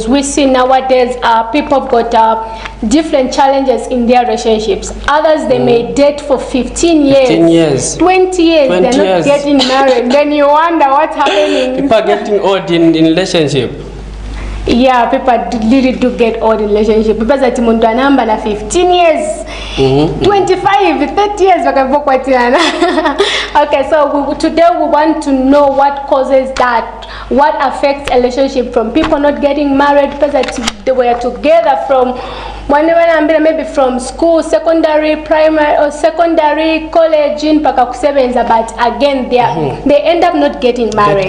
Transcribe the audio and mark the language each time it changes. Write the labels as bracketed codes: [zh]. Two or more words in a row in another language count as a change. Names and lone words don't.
[en] We see nowadays people have got different challenges in their relationships. Others they may date for 15 years, 15 years. 20 years, they're not getting married. Then you wonder what's happening. People are getting old in relationship. Yeah, people really do get old in relationship. People say [bem] muntu anamba na [en] 15 years, 25, 30 years. Okay, so today we want to know what causes that, what affects a relationship from people not getting married because they were together from maybe from school, secondary, primary, or secondary, college, in Pakakusebenza, but again they end up not getting married.